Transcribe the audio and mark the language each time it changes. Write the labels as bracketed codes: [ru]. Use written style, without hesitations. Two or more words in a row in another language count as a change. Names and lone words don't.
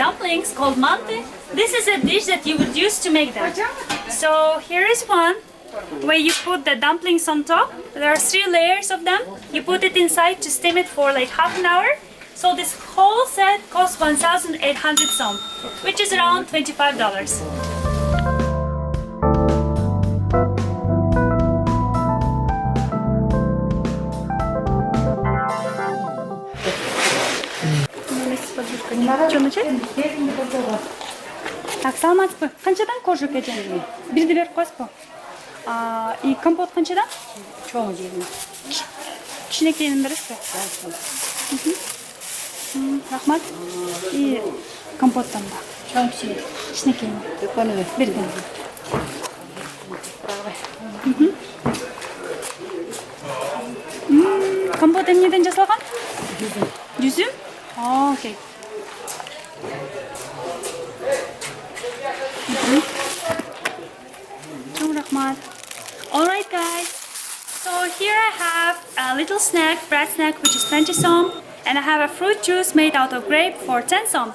[en] dumplings called mante. This is a dish that you would use to make them. So here is one where you put the dumplings on top. There are 3 layers of them. You put it inside to steam it for like half an hour. So this whole set costs 1,800 som, which is around $25. [ru] Что начать? Так, [ky] саламатсызбы. Қаншадан кожук эже? Бирди берип коесузбу? И компот қаншадан? [kk] Чоң жеймін. [ky] Кичинекейин бересизби? Рахмат. И компоттан да. [kk] Чоң кіші. [ky] Кичинекейин. [kk] Үлкені бер. [ky] Бердим. Компот эмнеден жасалган? Жүзүм? Окей. [en] Alright guys, so here I have a little snack, bread snack, which is 20 som, and I have a fruit juice made out of grape for 10 som.